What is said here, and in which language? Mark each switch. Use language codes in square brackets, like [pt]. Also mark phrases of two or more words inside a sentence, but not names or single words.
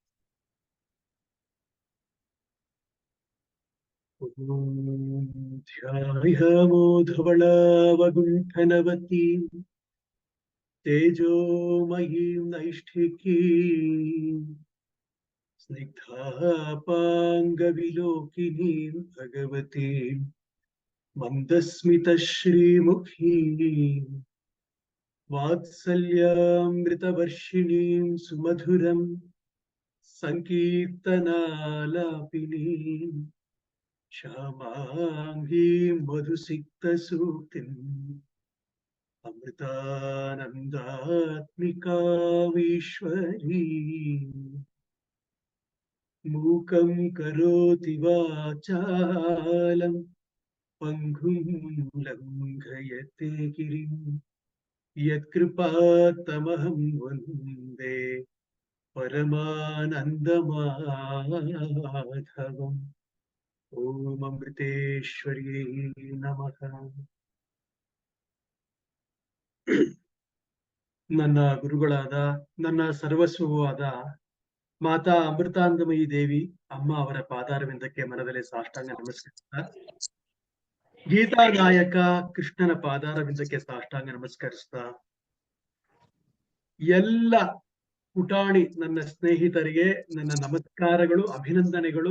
[sa] ಧ್ಯಾಯಾಮೋಧವಳಾವಗುಂಠನವತಿ ತೇಜೋಮಯೀಂ ನೈಷ್ಠಿಕೀಂ ಸ್ನಿಗ್ಧಾಪಾಂಗವಿಲೋಕಿನೀಂ ಭಗವತೀಂ ಮಂದಸ್ಮಿತಶ್ರೀಮುಖೀಂ ವಾತ್ಸಲ್ಯಾಮೃತವರ್ಷಿಣೀಂ ಸುಮಧುರಂ ಸಂಕೀರ್ತನಾಲಾಪಿನೀಂ ಶ್ಯಾಮಾಂಗೀಂ ಮಧುಸಿಕ್ತಸೂಕ್ತಿಂ ಅಮೃತಾನಂದಾತ್ಮಿಕಾಮೀಶ್ವರೀ ಮೂಕಂ ಕರೋತಿ ವಾಚಾಲಂ ಪಂಗುಂ ಲಂಘಯತೆ ಗಿರಿಂ ಯತ್ಕೃಪಾತಮಹಂ ವಂದೇ ಪರಮಾನಂದಮಾಧವಂ. ಓಂ ಅಮೃತೇಶ್ವರ್ಯೈ ನಮಃ. [kn] ನನ್ನ ಗುರುಗಳಾದ, ನನ್ನ ಸರ್ವಸ್ವವೂ ಆದ ಮಾತಾ ಅಮೃತಾನಂದಮಯಿ ದೇವಿ ಅಮ್ಮ ಅವರ ಪಾದಾರವಿಂದಕ್ಕೆ ಮನದಲ್ಲಿ ಸಾಷ್ಟಾಂಗ ನಮಸ್ಕರಿಸ್ತಾ, ಗೀತಾ ನಾಯಕ ಕೃಷ್ಣನ ಪಾದಾರವಿಂದಕ್ಕೆ ಸಾಷ್ಟಾಂಗ ನಮಸ್ಕರಿಸ್ತಾ, ಎಲ್ಲ ಪುಟಾಣಿ ನನ್ನ ಸ್ನೇಹಿತರಿಗೆ ನನ್ನ ನಮಸ್ಕಾರಗಳು, ಅಭಿನಂದನೆಗಳು.